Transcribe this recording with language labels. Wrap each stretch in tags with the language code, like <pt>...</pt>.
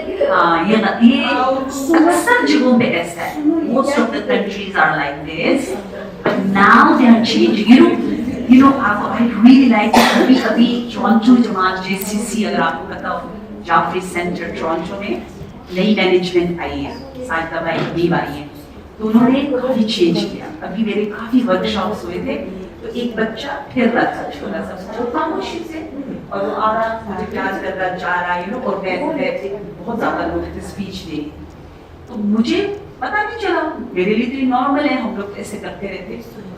<hi>हाँ, ये अक्सर जगहों पे ऐसा है।</hi> <en>Most of the countries are like this, but now they are changing. You know, I really like</en> <hi>कभी टोरंटो जमात JCC, अगर आपको पता हो, जाफरी सेंटर टोरंटो में नई मैनेजमेंट आई है, साहित्य भाई हबीब आई है, तो उन्होंने काफी चेंज किया। अभी मेरे काफी वर्कशॉप्स हुए थे, तो एक बच्चा फिर रहा था, छोटा सा, खामोशी से, और वो आ रहा, मुझे प्यार कर रहा, जा रहा,</hi> <en>you know,</en> <hi>और मैं बहुत ज्यादा लोग थे स्पीच दे, तो मुझे पता नहीं चला, मेरे लिए तो नॉर्मल है, हम लोग ऐसे करते रहते।</hi>